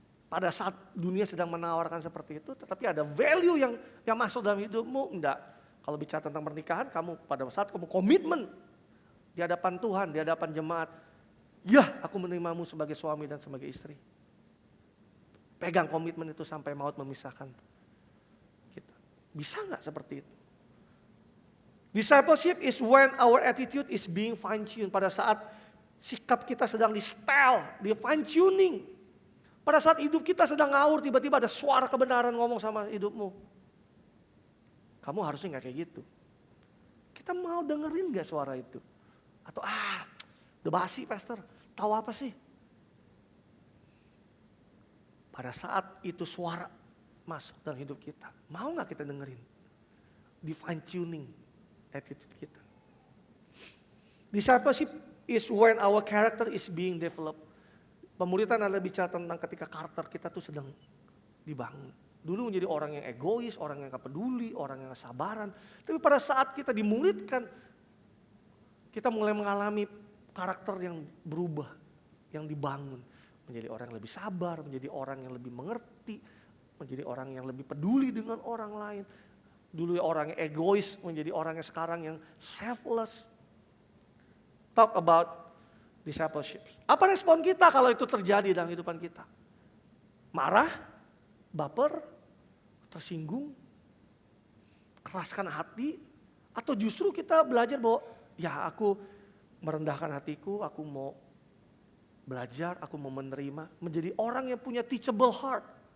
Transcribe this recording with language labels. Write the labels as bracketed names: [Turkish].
[Indonesian] Pada saat dunia sedang menawarkan seperti itu, tetapi ada value yang masuk dalam hidupmu, enggak. Kalau bicara tentang pernikahan, kamu pada saat kamu komitmen di hadapan Tuhan, di hadapan jemaat, ya aku menerimamu sebagai suami dan sebagai istri. Pegang komitmen itu sampai maut memisahkan kita. Bisa nggak seperti itu? [English] Discipleship is when our attitude is being fine-tuned. [Indonesian] Pada saat sikap kita sedang di-style, di-fine-tuning. Pada saat hidup kita sedang ngawur, tiba-tiba ada suara kebenaran ngomong sama hidupmu. Kamu harusnya gak kayak gitu. Kita mau dengerin gak suara itu? Atau udah basi pastor, tahu apa sih? Pada saat itu suara masuk dalam hidup kita, mau gak kita dengerin? Di-fine-tuning attitude kita. [English] Discipleship is when our character is being developed. [Indonesian] Pemuritan adalah bicara tentang ketika karakter kita tuh sedang dibangun. Dulu menjadi orang yang egois, orang yang gak peduli, orang yang gak sabaran. Tapi pada saat kita dimuridkan, kita mulai mengalami karakter yang berubah, yang dibangun. Menjadi orang yang lebih sabar, menjadi orang yang lebih mengerti, menjadi orang yang lebih peduli dengan orang lain. Dulu orang yang egois menjadi orang yang sekarang yang selfless. [English] Talk about discipleship. [Indonesian] Apa respon kita kalau itu terjadi dalam kehidupan kita? Marah, baper, tersinggung, keraskan hati, atau justru kita belajar bahwa ya aku merendahkan hatiku, aku mau belajar, aku mau menerima, menjadi orang yang punya [English] teachable heart.